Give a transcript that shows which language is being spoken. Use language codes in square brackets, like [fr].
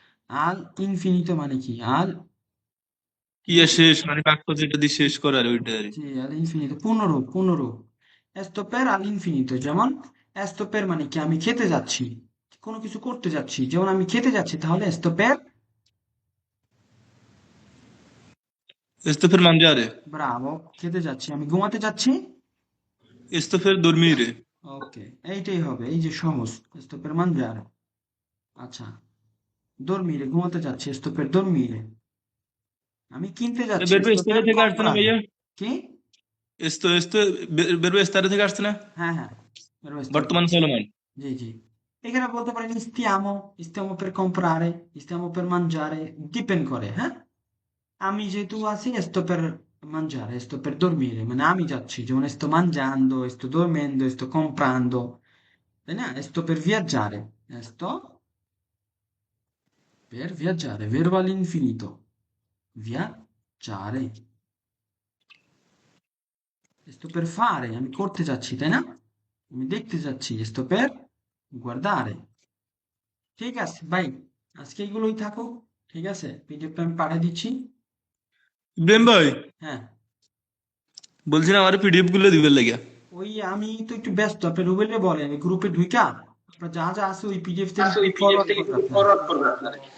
[it] al infinito [bn] মানে কি? কি আর শেষ মানে বাক্য যেটা দিয়ে শেষ করার ওইটা আর কি। জি, all'infinito, পূর্ণরূপ পূর্ণরূপ। [it] esto per all'infinito, [bn] যেমন [it] esto per [bn] মানে কি? আমি খেতে যাচ্ছি, কোনো কিছু করতে যাচ্ছি, যেমন আমি খেতে যাচ্ছি, তাহলে [it] esto per, Sto per mangiare, [bn] Bravo, খেতে যাচ্ছি। আমি ঘুমাতে যাচ্ছি, [it] sto per dormire, [bn] ওকে, এইটাই হবে, এই যে সহজ, [it] esto per mangiare। [bn] আচ্ছা, dormire, ঘুমাতে যাচ্ছি, [it] esto per dormire। [bn] আমি কিনতে যাচ্ছি, [it] verbo esto stare per [bn] থেকে আসছে না [it] comprare। [bn] ভাইয়া? কি? [it] esto verbo stare [bn] থেকে আসছে না? হ্যাঁ হ্যাঁ, verbo stare বর্তমান থেকে। চলমান। জি জি, এখানে বলতে পারেন stiamo, [it] stiamo per comprare, stiamo per mangiare, [bn] depend করে, হ্যাঁ। আমি যেহেতু আছি, [it] sto per mangiare, sto per dormire, [bn] মানে আমি যাচ্ছি, [it] যেমন sto mangiando, sto dormendo, sto comprando, [bn] তাই না? [it] sto per viaggiare, sto per viaggiare, verbo all'infinito, viaggiare, sto per fare, [bn] আমি করতে যাচ্ছি, তাই না? আমি দেখতে যাচ্ছি, [it] sto per guardare। [bn] ঠিক আছে ভাই, আজকে এগুলোই থাকুক। ঠিক আছে, পিডিএফটা আমি পাঠিয়ে দিচ্ছি। ইব্রাহিম ভাই, হ্যাঁ, বলছিলাম আমার পিডিএফ গুলো দিবেন লাগিয়া। ওই আমি তো একটু ব্যস্ত, আপনি রুবেলে বলেন, আমি গ্রুপে ঢুইকা আপনার যা যা আছে ওই পিডিএফ থেকে ফরওয়ার্ড করবে আপনার।